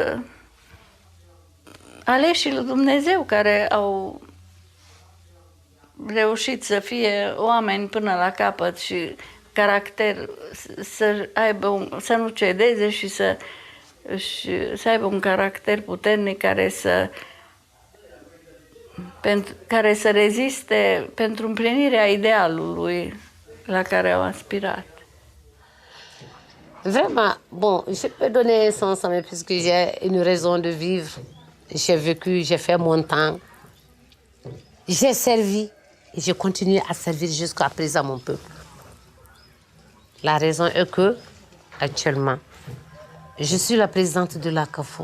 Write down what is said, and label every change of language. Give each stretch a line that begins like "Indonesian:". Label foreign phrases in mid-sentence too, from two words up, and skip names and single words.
Romanian: aleșii lui Dumnezeu care au reușit să fie oameni până la capăt și caracter, să nu cedeze și să aibă un caracter puternic care să reziste pentru împlinirea idealului la care au aspirat.
French: Vraiment, bon, je peux donner un sens à mes puisque j'ai une raison de vivre. J'ai vécu, j'ai fait mon temps. J'ai servi et je continue à servir jusqu'à présent mon peuple. La raison est que, actuellement, je suis la présidente de la CAFO.